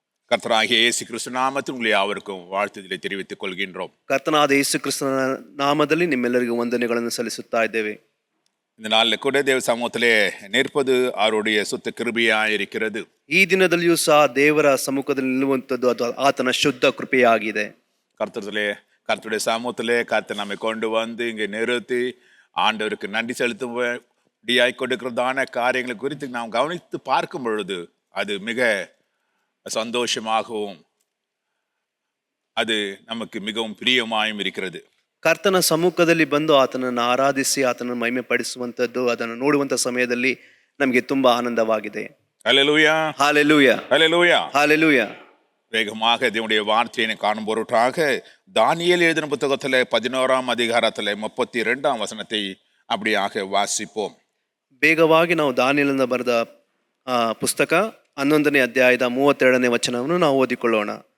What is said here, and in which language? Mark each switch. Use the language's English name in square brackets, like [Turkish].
[Tamil] கர்த்தராகிய இயேசு கிறிஸ்து நாமத்தில் உங்களை யாவருக்கும் வாழ்த்துதலை தெரிவித்துக் கொள்கின்றோம். [Kannada] ಕರ್ತನಾದ ಯೇಸು ಕ್ರಿಸ್ತನ ನಾಮದಲ್ಲಿ ನಿಮ್ಮೆಲ್ಲರಿಗೂ ವಂದನೆಗಳನ್ನು ಸಲ್ಲಿಸುತ್ತಾ ಇದ್ದೇವೆ. [Tamil] இந்த நாளில் கூட தேவ சமூகத்திலே நிற்பது அவருடைய சுத்த கிருபையாயிருக்கிறது. [Kannada] ಈ ದಿನದಲ್ಲಿಯೂ ಸಹ ದೇವರ ಸಮ್ಮುಖದಲ್ಲಿ ನಿಲ್ಲುವಂಥದ್ದು ಅದು ಆತನ ಶುದ್ಧ ಕೃಪೆಯಾಗಿದೆ. [Tamil] கர்த்தருடைய சமூகத்திலே கர்த்தர் நம்மை கொண்டு வந்து இங்கே நிறுத்தி ஆண்டவருக்கு நன்றி செலுத்தும்படியாய் கொடுக்கிறதான காரியங்களை குறித்து நாம் கவனித்து பார்க்கும் பொழுது அது மிக சந்தோஷமாகவும் அது நமக்கு மிகவும் பிரியமாயும் இருக்கிறது. [Kannada] ಕರ್ತನ ಸಮ್ಮುಖದಲ್ಲಿ ಬಂದು ಆತನನ್ನು ಆರಾಧಿಸಿ ಆತನನ್ನು ಮಹಿಮೆ ಪಡಿಸುವಂಥದ್ದು ಅದನ್ನು ನೋಡುವಂಥ ಸಮಯದಲ್ಲಿ ನಮಗೆ ತುಂಬಾ ಆನಂದವಾಗಿದೆ. [Tamil] ஹல்லேலூயா, ஹல்லேலூயா, ஹல்லேலூயா, ஹல்லேலூயா. வேகமாக தேவனுடைய வார்த்தையை காணும் பொருட்டாக தானியேல் எழுதின புத்தகத்தில் 11ஆம் அதிகாரத்தில் 32ஆம் வசனத்தை அப்படியாக வாசிப்போம். [Kannada] ಬೇಗವಾಗಿ ನಾವು ದಾನಿಯೇಲನ ಬರೆದ ಪುಸ್ತಕ 11ನೇ ಅಧ್ಯಾಯದ 32ನೇ ವಚನವನ್ನು ನಾವು ಓದಿಕೊಳ್ಳೋಣ.